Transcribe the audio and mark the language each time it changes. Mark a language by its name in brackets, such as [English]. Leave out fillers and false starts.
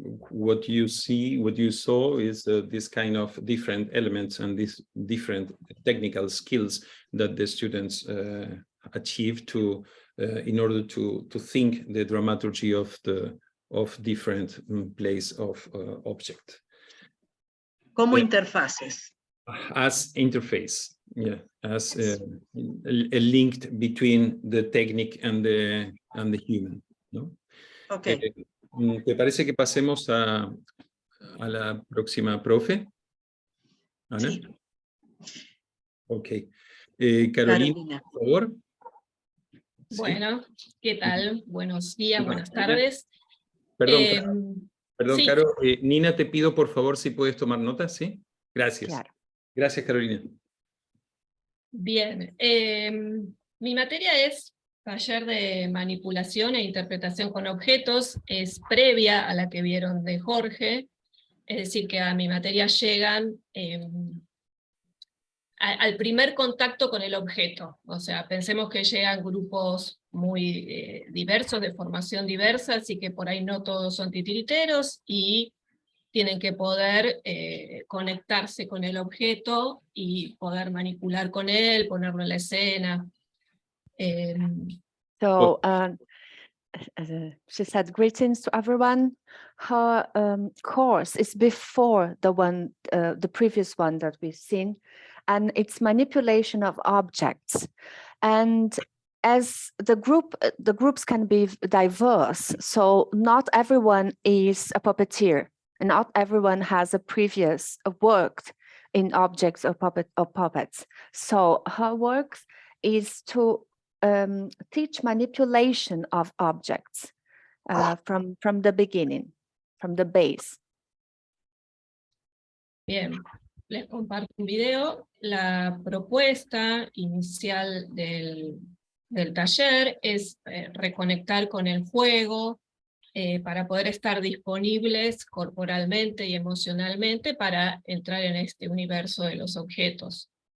[English] what you saw is this kind of different elements and these different technical skills that the students achieve to in order to think the dramaturgy of different plays of object. [Spanish] Como interfaces. [English] As interface, yeah, as a link between the technique and the human, ¿no? Okay. [Spanish] ¿Te parece que pasemos a la próxima profe? Ana. Sí. Ok. Carolina, por favor. Sí. Bueno, ¿qué tal? Buenos días, buenas Nina. tardes. Perdón, sí. Caro. Nina, te pido por favor si puedes tomar notas, ¿sí? Gracias. Claro. Gracias, Carolina. Bien. Mi materia es taller de manipulación e interpretación con objetos. Es previa a la que vieron de Jorge. Es decir, que a mi materia llegan al primer contacto con el objeto. O sea, pensemos que llegan grupos muy diversos, de formación diversa, así que por ahí no todos son titiriteros, y tienen que poder conectarse con el objeto y poder manipular con él, ponerlo en la escena. [English] So she said, greetings to everyone. Her course is before the previous one that we've seen, and it's manipulation of objects. And as the groups can be diverse, so not everyone is a puppeteer, and not everyone has a previous worked in objects or puppets. So her work is to teach manipulation of objects from the beginning, from the base. [Spanish] Bien, les comparto un video. La propuesta inicial del taller es reconectar con el juego para poder estar disponibles corporalmente y emocionalmente para entrar en este universo de los objetos.